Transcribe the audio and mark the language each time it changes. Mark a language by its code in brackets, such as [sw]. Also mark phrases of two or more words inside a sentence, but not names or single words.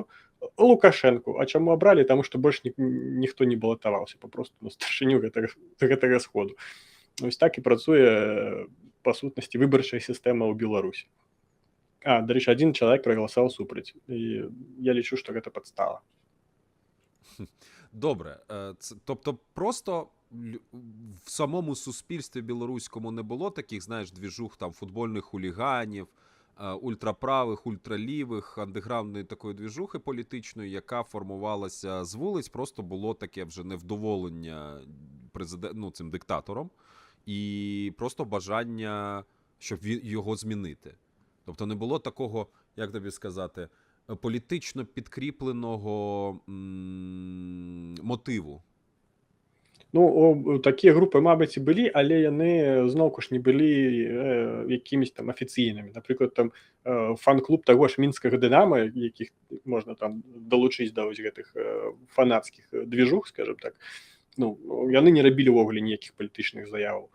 [be] Лукашэнку. А чаму абралі? Таму што больш ніхто не балатаваўся папросту на старшыню гэтага сходу. Ось так і працуе па сутнасці выбарчая сістэма ў Беларусі. Дарэчы, адзін чалавек прагаласаваў супраць, і я лічу, што гэта падстава. [uk] Добре, тобто просто в самому суспільстві білоруському не було таких, знаєш, двіжух там футбольних хуліганів, ультраправих, ультралівих, андеграундної такої двіжухи політичної, яка формувалася з вулиць, просто було таке вже невдоволення цим диктатором і просто бажання, щоб його змінити. Тобто не було такого, як тобі сказати, політично підкріпленого мотиву. Ну, [be] такія групы, мабыць, і былі, але яны зноўку ж не былі якімись там афіцыйнымі. Напрыклад, там фан-клуб таго ж мінскага Дынама, якіх можна там далучыць да вось гэтых фанацкіх движух, [ru] скажем так, [be] ну, яны не рабілі ўвогуле ніякіх палітычных заяваў.